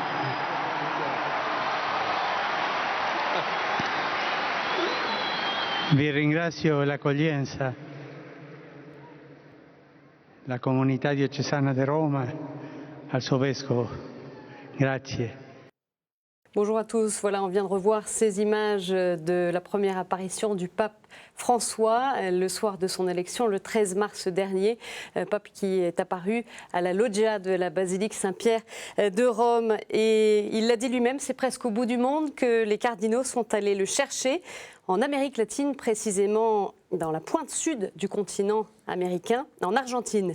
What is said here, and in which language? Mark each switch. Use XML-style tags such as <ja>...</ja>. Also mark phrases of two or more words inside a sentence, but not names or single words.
<it>Vi ringrazio l'accoglienza, la comunità diocesana di Roma, al suo vescovo. Grazie.</it> <fr>Bonjour à tous, voilà, on vient de revoir ces images de la première apparition du pape François le soir de son élection le 13 mars dernier, pape qui est apparu à la loggia de la basilique Saint-Pierre de Rome. Et il l'a dit lui-même, c'est presque au bout du monde que les cardinaux sont allés le chercher, en Amérique latine, précisément dans la pointe sud du continent américain, en Argentine.</fr>